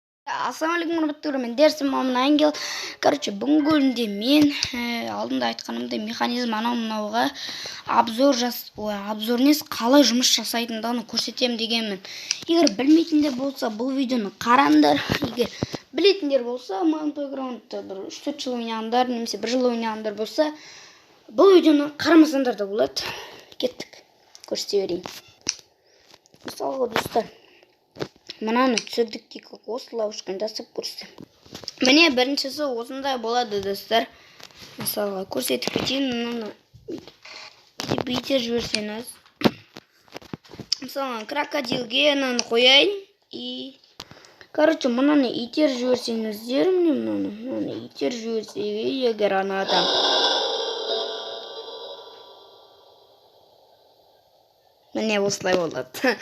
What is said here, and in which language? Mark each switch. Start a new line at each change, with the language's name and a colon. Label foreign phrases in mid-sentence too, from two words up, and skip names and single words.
Kyrgyz: Ассалаумағалейкум урматтуу мен дерсим Мамын Ангел. Бүгүнкү күндө мен алдында айтканымдай механизм
Kazakh: анау-мынауга обзор емес калай жумуш жасайтындыгын
Kyrgyz: көрсөтөм дегенмин. Эгер билмейтиндер болсо, бул видеону караңдар. Эгер билетиндер болсо, Mountain Playground'да бир 3-4 жыл ойнагандар, немесе 1 жыл ойнагандар болсо, бул видеону карамасаңдар да болот. Кеттик. Көрсөтө берейин. Мисалга достор,
Kazakh: мынаны түсірдік дейік, осы ловушканы жасап көрсетем. Міне біріншісі осындай болады достар. Мысалға көрсетіп кетейін, мынаны бүйтіп жіберсеңіз. Мысалға крокодилге мынаны қояйын и мынаны итер жіберсеңіздер, мынаны итер жіберсеге егер анадан міне осылай болады.